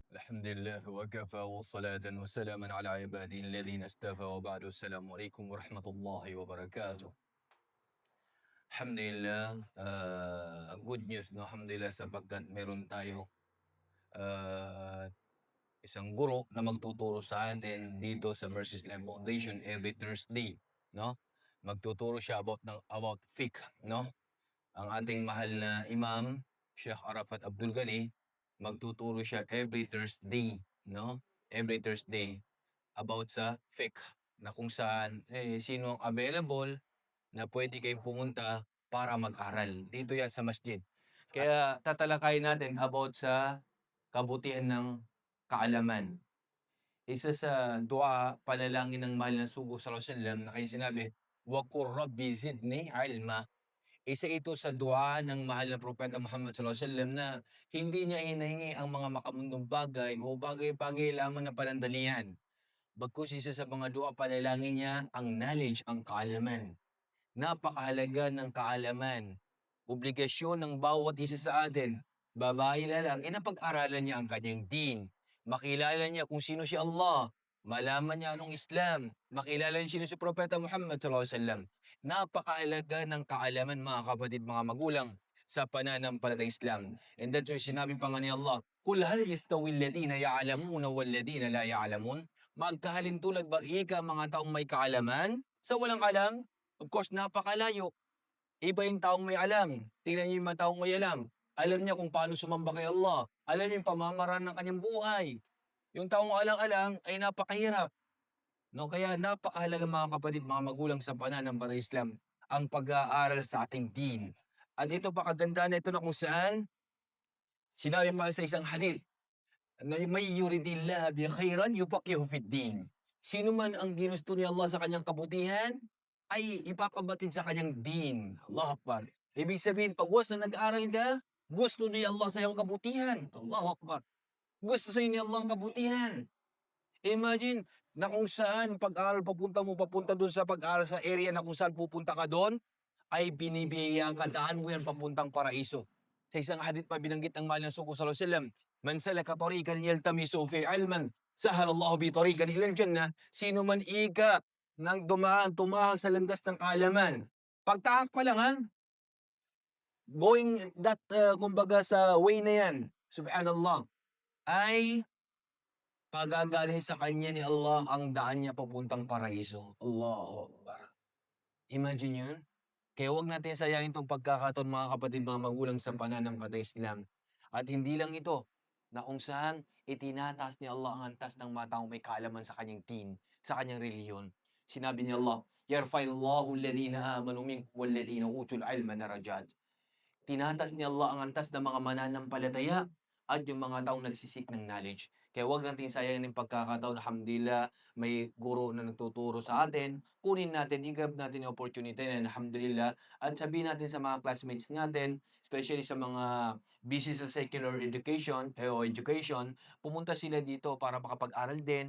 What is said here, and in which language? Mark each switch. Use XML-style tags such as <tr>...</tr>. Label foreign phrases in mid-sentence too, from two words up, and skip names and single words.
<ar>الحمد لله وكفى وصلاة وسلاما على عباده الذين اصطفى وبعد السلام عليكم ورحمة الله وبركاته.</ar> <tl>Alhamdulillah,</tl> <en>good news</en> <tl>'no, alhamdulillah sapagkat meron tayong, ah, isang guro na magtuturo sa atin dito sa Mercy Islam Foundation</tl> <en>every Thursday</en> <tl>'no. Magtuturo siya about fiqh 'no. Ang ating mahal na Imam, Sheikh Arafat Abdul Ghani, magtuturo siya</tl> <en>every Thursday</en> <tl>'no,</tl> <en>every Thursday</en> <tl>about sa fiqh na kung saan, sino ang available na puwede kayong pumunta para mag-aral. Dito 'yan sa masjid. Kaya tatalakayin natin about sa kabutihan ng kaalaman. Isa sa dua, panalangin ng mahal na sugo</tl> <ar>صلى الله عليه وسلم</ar> <tl>na kanyang sinabi,</tl> <ar>"وقل رب زدني علما."</ar> <tl>Isa ito sa dua ng mahal na propeta Muhammad</tl> <ar>صلى الله عليه وسلم</ar> <tl>na hindi niya hinahingi ang mga makamundong bagay o bagay-bagay lamang na panandalian. Bagkus isa sa mga dua panalangin niya ang knowledge, ang kaalaman. Napakahalaga ng kaalaman. Obligasyon ng bawat isa sa atin, babae lalaki, na pag-aralan niya ang kanyang din. Makilala niya kung sino si Allah. Malaman niya anong Islam. Makilala niya sino si Propeta Muhammad</tl> <ar>صلى الله عليه وسلم.</ar> <tl>Napakahalaga ng kaalaman, mga kapatid, mga magulang, sa pananampalatayang Islam.</tl> <en>And that's why</en> <tl>sinabi pa nga ni Allah,</tl> <ar>"قل هل يستوي الذين يعلمون والذين لا يعلمون?"</ar> <tl>Magkahalintulad ba ika mga taong may kaalaman sa walang alam?</tl> <en>Of course,</en> <tl>napakalayo. Iba yung taong may alam. Tingnan niyo yung mga taong may alam. Alam niya kung paano sumamba kay Allah. Alam niya yung pamamaraan ng kanyang buhay. Yung taong alang-alang ay napakahirap. No, kaya napakahalaga, mga kapatid, mga magulang, sa pananampalatayang Islam ang pag-aaral sa ating din. At ito pa kagandahan nito, na kung saan sinabi pa sa isang hadith na may</tl> <ar>يرد الله به خيرا يفقهه في الدين.</ar> <tl>Sino man ang ginusto ni Allah sa kanyang kabutihan ay ipapabatid sa kanyang din.</tl> <ar>الله أكبر.</ar> <tl>Ibig sabihin, pag once na nag-aral ka, gusto ni Allah sa iyong kabutihan.</tl> <ar>الله أكبر.</ar> <tl>Gusto sa ni Allah ang kabutihan. Imagine na kung saan pag-aaral papunta doon sa pag-aaral sa area na kung saan pupunta ka doon, ay binibiyayaan ka, daan mo yan papuntang paraiso. Sa isang hadith pa binanggit ng mahal na sugo</tl> <ar>صلى الله عليه وسلم, "من سلك طريقا يلتمس في علما سهل الله به طريقا إلى الجنة."</ar> <tl>Sino man ika nang tumahak sa landas ng kaalaman. Pagtahak pa lang,</tl> <en>going that,</en> <tl>kumbaga sa way na yan, subhanallah, ay pagagaling sa kanya ni Allah ang daan niya papuntang paraiso.</tl> <ar>الله أكبر.</ar> <tl>Imagine yun. Kaya huwag natin sayangin 'tong pagkakataon, mga kapatid, mga magulang, sa pananampalatayang Islam. At hindi lang ito, na kung saan itinataas ni Allah ang antas ng mga taong may kaalaman sa kanyang din, sa kanyang relihiyon. Sinabi ni Allah,</tl> <ar>"يرفع الله الذين آمنوا منكم والذين أوتوا العلم درجات."</ar> <tl>Tinataas ni Allah ang antas ng mga mananampalataya at yung mga taong nagsisik ng knowledge. Kaya huwag natin sayangin yung pagkakataon. Alhamdulillah, may guro na nagtuturo sa atin. Kunin natin, i-grab natin yung opportunity na, alhamdulillah. At sabihin natin sa mga classmates natin, especially sa mga busy sa</tl> <en>secular education,</en> <tl>o education, pumunta sila dito para makapag-aral din.</tl>